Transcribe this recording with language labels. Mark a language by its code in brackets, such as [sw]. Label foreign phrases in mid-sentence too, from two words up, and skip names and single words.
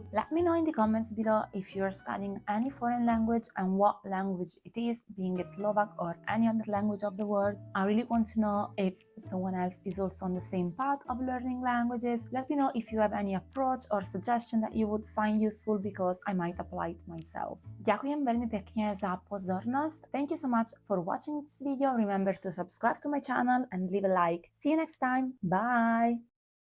[en] Let me know in the comments below if you're studying any foreign language and what language it is, being it Slovak or any other language of the world. I really want to know if someone else is also on the same path of learning languages. Let me know if you have any approach or suggestion that you would find useful, because I might apply it myself. [sk] Ďakujem veľmi pekne za pozornosť. [en] Thank you so much for watching this video. Remember to subscribe to my channel and leave a like. See you next time. Bye!